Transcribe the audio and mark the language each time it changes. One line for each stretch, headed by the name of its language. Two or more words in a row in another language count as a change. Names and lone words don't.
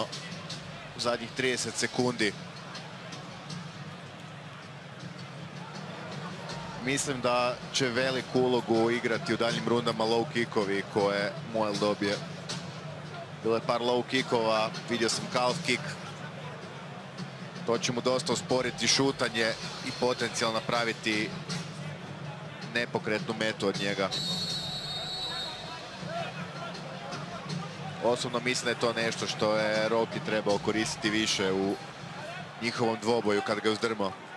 Croatian: U zadnjih 30 sekundi. Mislim da će veliku ulogu igrati u daljim rundama
English: low kickovi
Croatian: koje Mojl dobije. Bilo je par
English: low kickova,
Croatian: vidio sam
English: calf kick.
Croatian: To će mu dosta usporiti šutanje i potencijalno napraviti nepokretnu metu od njega. Osobno mislim da je to nešto što je Rocky trebao koristiti više u njihovom dvoboju kad ga je uzdrmao.